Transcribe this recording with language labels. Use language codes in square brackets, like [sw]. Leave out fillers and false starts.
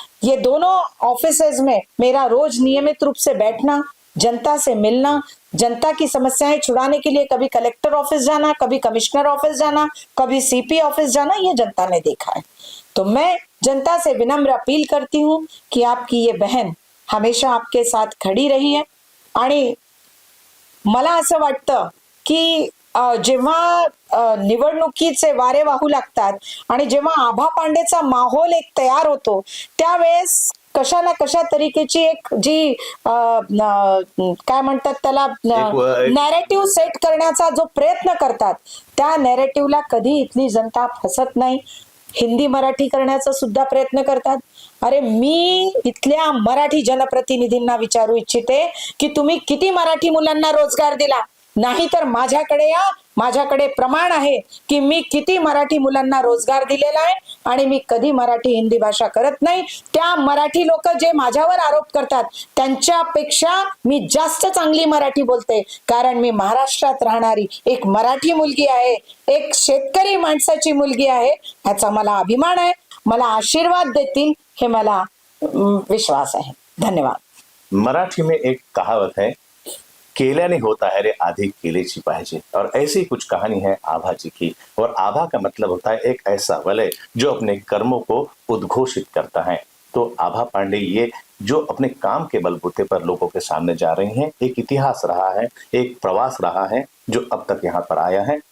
[hi] ये दोनों ऑफिसेज में मेरा रोज नियमित रूप से बैठना, जनता से मिलना, जनता की समस्याएं छुड़ाने के लिए कभी कलेक्टर ऑफिस जाना, कभी कमिश्नर ऑफिस जाना, कभी सीपी ऑफिस जाना, ये जनता ने देखा है। तो मैं जनता से विनम्र अपील करती हूँ कि आपकी ये बहन हमेशा आपके साथ खड़ी रही है। [mr] आणि मला असं वाटतं की जेव्हा निवडणुकीचे वारे वाहू लागतात आणि जेव्हा आभा पांडेचा माहोल एक तयार होतो, त्यावेळेस कशा ना कशा तरीकेची एक जी काय म्हणतात त्याला नॅरेटिव्ह सेट करण्याचा जो प्रयत्न करतात, त्या नॅरेटिव्हला कधी इथली जनता फसत नाही। हिंदी मराठी करण्याचा सुद्धा प्रयत्न करतात। अरे मी इथल्या मराठी जनप्रतिनिधींना विचारू इच्छिते की तुम्ही किती मराठी मुलांना रोजगार दिला? नाही तर माझ्याकडे या, माझ्याकडे प्रमाण आहे की मी किती मराठी मुलांना रोजगार दिलेला आहे आणि मी कधी मराठी हिंदी भाषा करत नाही। त्या मराठी लोक जे माझ्यावर आरोप करतात त्यांच्यापेक्षा मी जास्त चांगली मराठी बोलते, कारण मी महाराष्ट्रात राहणारी एक मराठी मुलगी आहे, एक शेतकरी माणसाची मुलगी आहे। ह्याचा मला अभिमान आहे। मला आशीर्वाद देतील हे मला विश्वास आहे। धन्यवाद। [hi] मराठी में एक कहावत है, [mr] केल्याने होता है रे आधी केलेची पाहिजे, [hi] और ऐसी कुछ कहानी है आभा जी की। और आभा का मतलब होता है एक ऐसा वलय जो अपने कर्मों को उद्घोषित करता है। तो आभा पांडे ये जो अपने काम के बलबूते पर लोगों के सामने जा रही हैं, एक इतिहास रहा है, एक प्रवास रहा है जो अब तक यहाँ पर आया है।